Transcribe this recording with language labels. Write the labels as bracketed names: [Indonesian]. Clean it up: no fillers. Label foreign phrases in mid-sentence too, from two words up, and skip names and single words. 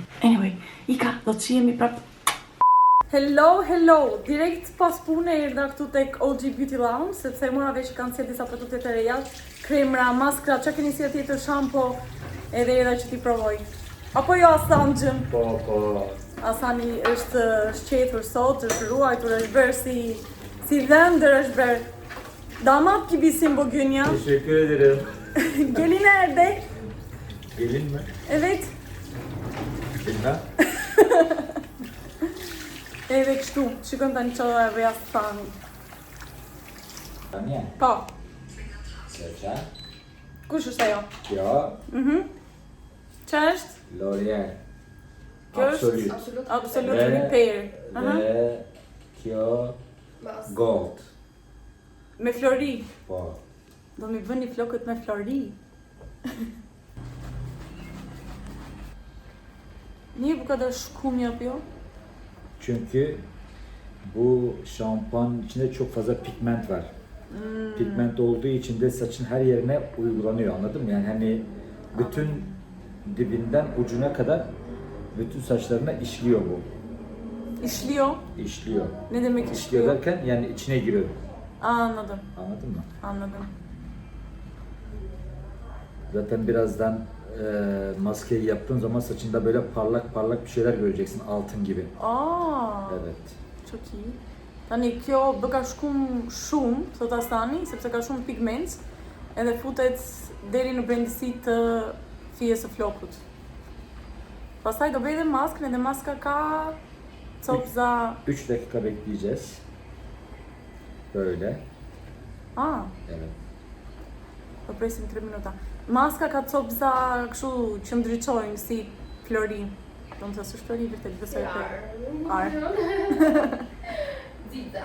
[Albanian] Anyway, Ika, do të shihemi prap. Hello, direkt pas pune erdha këtu tek OG Beauty Lounge, sepse mora veç që kanë sjellë disa produkte të reja, kremra, maskra, çka keni sjellë tjetër, shampo, edhe erdha që ti provoj. Apo jo Asanxhën? Po. Asani është shqetur sot, është ruajtur, është bërë si lëndër është bërë. [Turkish] Damat gibisin bugün ya. Teşekkür ederim. Gelin nerede? Gelin mi? Evet. Bilmem. [Albanian] Evet kështu, shikojmë tani çfarë do bëj Asani. Tanja, Po, Serça, kush është ajo? kjo, Çfarë është? L'Oreal, Kjo është Absolute Repair. dhe kjo Gold, Me flori. po, Do mi bëni flokët me flori. [Turkish] Niye bu kadar şukum yapıyor? çünkü bu şampuanın içinde çok fazla pigment var. Pigment olduğu için de saçın her yerine uygulanıyor, anladın mı? Yani hani bütün dibinden ucuna kadar bütün saçlarına işliyor bu. İşliyor. İşliyor. Ne demek İşliyor işliyor? derken yani içine giriyor. Anladım, Anladın mı? anladım. Zaten birazdan maskeyi yaptığın zaman saçında böyle parlak parlak bir şeyler göreceksin, altın gibi. Evet. Çok iyi. [Albanian] Tani kjo bë ka shkum shumë, thot Asani, sepse ka shumë pigment, edhe futet deri në brendësi të fijes së flokut. Pastaj do bëj edhe maskën, edhe maska ka copza. [Turkish] 3 dakika bekleyeceğiz. Böyle. Evet. [Albanian] Po presim 3 minuta. Maska ka copza kështu që ndriçojnë si flori. Do të thosë flori vërtet besoj pe. Ar. Zita.